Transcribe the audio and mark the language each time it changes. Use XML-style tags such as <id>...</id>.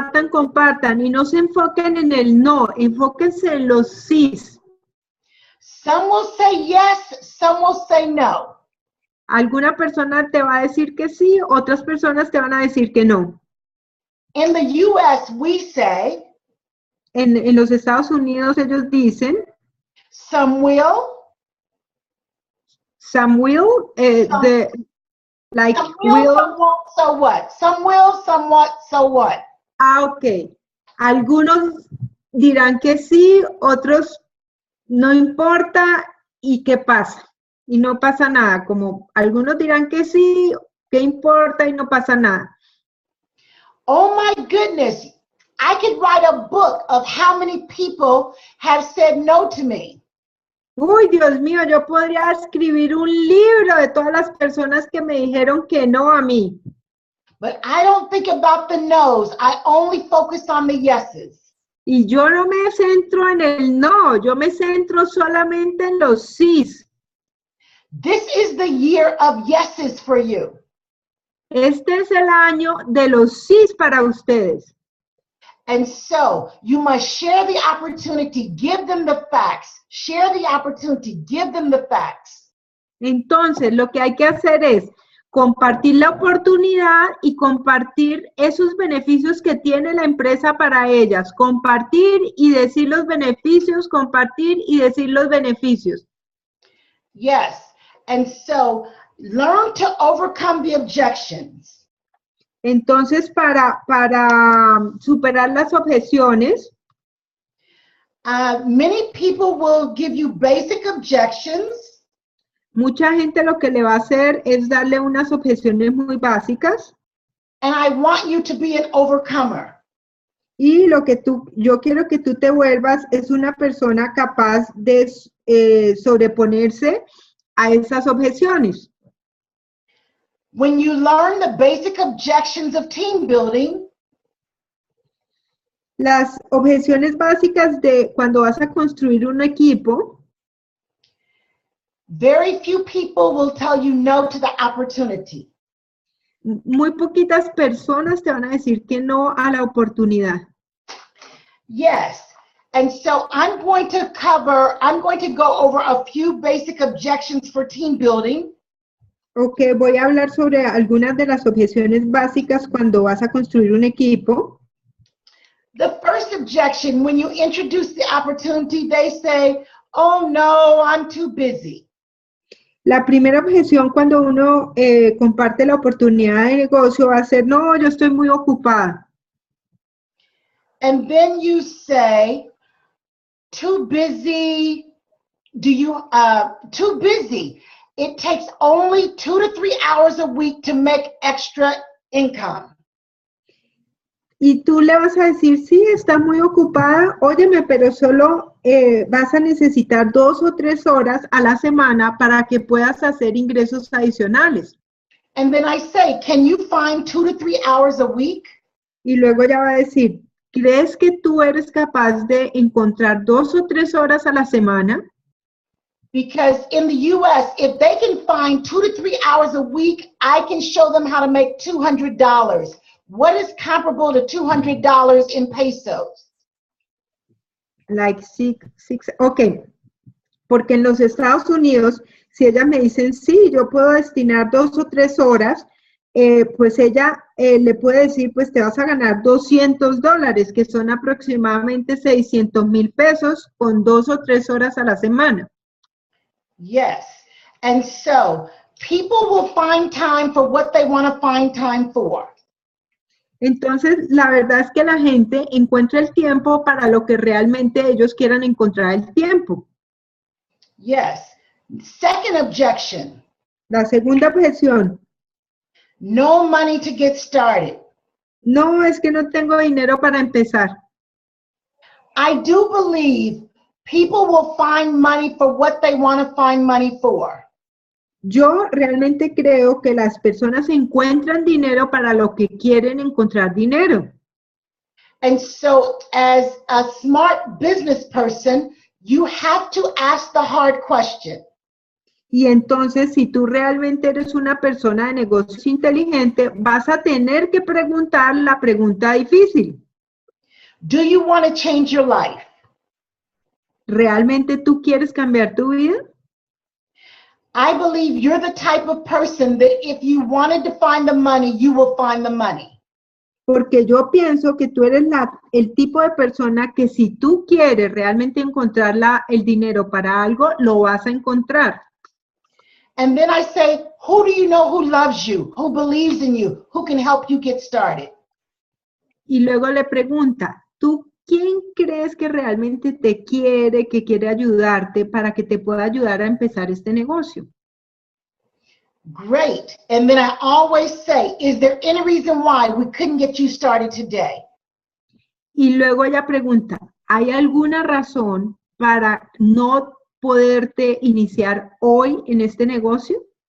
<es>Compartan y no se enfoquen en el no, enfóquense en los sís.</es> <en>Some will say yes, some will say no.</en> <es>Alguna persona te va a decir que sí, otras personas te van a decir que no.</es> <en>In the U.S., we say,</en> <es>en los Estados Unidos ellos dicen,</es> <en>some will. Some will, like some will, some won't, so what? Some will, some won't, so what? Ok.</en> <es>Algunos dirán que sí, otros no importa, ¿y qué pasa? Y no pasa nada, como algunos dirán que sí, ¿qué importa? Y no pasa nada.</es> <en>Oh my goodness, I could write a book of how many people have said no to me.</en> <es>Uy, Dios mío, yo podría escribir un libro de todas las personas que me dijeron que no a mí.</es> <en>But I don't think about the no's, I only focus on the yeses.</en> <es>Y yo no me centro en el no, yo me centro solamente en los sís.</es> <en>This is the year of yeses for you.</en> <es>Este es el año de los sís para ustedes.</es> <en>And so, you must share the opportunity, give them the facts. Share the opportunity, give them the facts.</en> <es>Entonces, lo que hay que hacer es compartir la oportunidad y compartir esos beneficios que tiene la empresa para ellas. Compartir y decir los beneficios, compartir y decir los beneficios.</es> <en>Yes, and so learn to overcome the objections.</en> <es>Entonces, para superar las objeciones,</es> <en>many people will give you basic objections.</en> <es>Mucha gente lo que le va a hacer es darle unas objeciones muy básicas.</es> <en>And I want you to be an overcomer.</en> <es>Y yo quiero que tú te vuelvas es una persona capaz de sobreponerse a esas objeciones.</es> <en>When you learn the basic objections of team building,</en> <es>las objeciones básicas de cuando vas a construir un equipo,</es> <en>very few people will tell you no to the opportunity.</en> <es>Muy poquitas personas te van a decir que no a la oportunidad.</es> <en>Yes, and so I'm going to go over a few basic objections for team building.</en> <es>Ok, voy a hablar sobre algunas de las objeciones básicas cuando vas a construir un equipo.</es> <en>The first objection, when you introduce the opportunity, they say, oh no, I'm too busy.</en> <es>La primera objeción cuando uno comparte la oportunidad de negocio va a ser, no, yo estoy muy ocupada.</es> <en>And then you say, too busy, too busy. It takes only 2 to 3 hours a week to make extra income.</en> <es>Y tú le vas a decir, sí, está muy ocupada, óyeme, pero solo vas a necesitar 2 o 3 horas a la semana para que puedas hacer ingresos adicionales.</es> <en>And then I say, can you find 2 to 3 hours a week?</en> <es>Y luego ya va a decir, ¿crees que tú eres capaz de encontrar 2 o 3 horas a la semana?</es> <en>Because in the U.S., if they can find 2 to 3 hours a week, I can show them how to make $200. What is comparable to $200 in pesos? like six, ok.</en> <es>Porque en los Estados Unidos, si ellas me dicen, sí, yo puedo destinar 2 o 3 horas, pues ella le puede decir, pues te vas a ganar $200, que son aproximadamente 600,000 pesos con 2 o 3 horas a la semana.</es> <en>Yes. And so people will find time for what they want to find time for.</en> <es>Entonces, la verdad es que la gente encuentra el tiempo para lo que realmente ellos quieran encontrar el tiempo.</es> <en>Yes. Second objection.</en> <es>La segunda objeción,</es> <en>No money to get started.</en> <es>no, es que no tengo dinero para empezar.</es> <en>I do believe people will find money for what they want to find money for.</en> <es>Yo realmente creo que las personas encuentran dinero para lo que quieren encontrar dinero.</es> <en>And so as a smart business person, you have to ask the hard question.</en> <es>Y entonces, si tú realmente eres una persona de negocios inteligente, vas a tener que preguntar la pregunta difícil.</es> <en>Do you want to change your life?</en> <es>¿Realmente tú quieres cambiar tu vida?</es> <en>I believe you're the type of person that if you wanted to find the money, you will find the money.</en> <es>Porque yo pienso que tú eres el tipo de persona que si tú quieres realmente encontrar el dinero para algo, lo vas a encontrar.</es> <en>And then I say, who do you know who loves you, who believes in you, who can help you get started?</en> <es>Y luego le pregunta, ¿tú quién crees que realmente te quiere, que quiere ayudarte para que te pueda ayudar a empezar este negocio?</es> <en>Great. And then I always say, is there any reason why we couldn't get you started today?</en> <es>Y luego ella pregunta, ¿hay alguna razón para no poderte iniciar hoy en este negocio?</es>